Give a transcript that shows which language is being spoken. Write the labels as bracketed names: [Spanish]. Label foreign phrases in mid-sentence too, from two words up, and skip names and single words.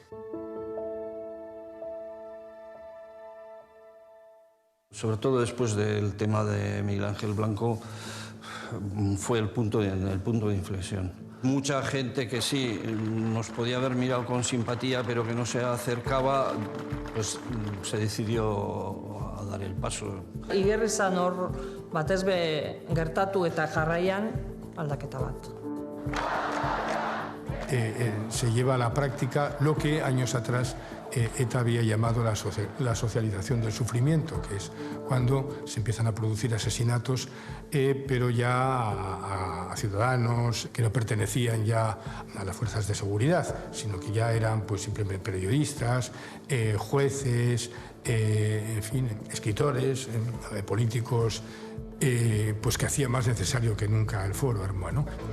[Spanish] Sobre todo después del tema de Miguel Ángel Blanco, fue el punto de inflexión. Mucha gente que sí nos podía haber mirado con simpatía, pero que no se acercaba, pues se decidió a dar el paso. [Basque] Igerri zan hor batez be gertatu eta jarraian aldaketa bat. [Spanish] Se lleva a la práctica lo que años atrás ETA había llamado la socialización del sufrimiento, que es cuando se empiezan a producir asesinatos, pero ya a ciudadanos que no pertenecían ya a las fuerzas de seguridad, sino que ya eran pues simplemente periodistas, jueces, en fin, escritores, políticos, pues que hacía más necesario que nunca el foro hermano.